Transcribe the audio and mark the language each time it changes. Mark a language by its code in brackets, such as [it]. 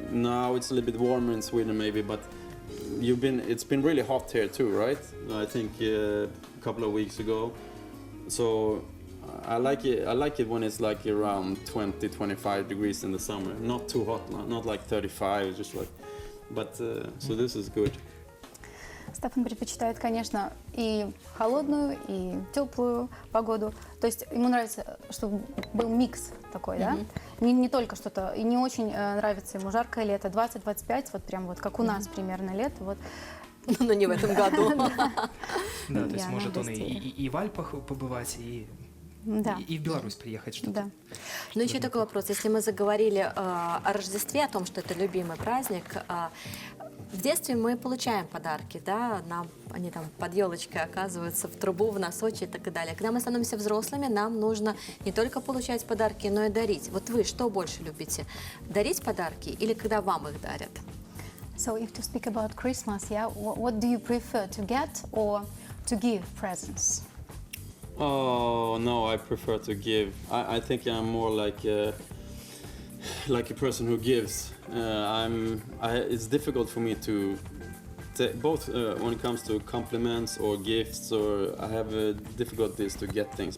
[en] Now it's a little bit warmer in Sweden maybe, but it's been really hot here too, right? I think a couple of weeks ago. So I like it when it's like around 20-25 degrees in the summer. Not too hot, not like 35, just like. But so this is good. [ru] Стефан предпочитает, конечно, и холодную, и теплую погоду. То есть ему нравится, чтобы был микс такой, да? Не только что-то. И не очень нравится ему жаркое лето, 20-25, вот прям вот как у нас примерно лето. Вот. Но не в этом году. Да, то есть может он и в Альпах побывать, и в Беларусь приехать, что-то. Да. Ну, еще такой вопрос. Если мы заговорили о Рождестве, о том, что это любимый праздник, в детстве мы получаем подарки, да, они там под елочкой оказываются, в трубу, в носочек и так далее. Когда мы становимся взрослыми, нам нужно не только получать подарки, но и дарить. Вот вы что больше любите? Дарить подарки или когда вам их дарят? [en] So if to speak about Christmas, yeah, what do you prefer, to get or to give presents? Oh no, I prefer to give. I think I'm more like a person who gives. It's difficult for me to both when it comes to compliments or gifts, or I have difficulties to get things.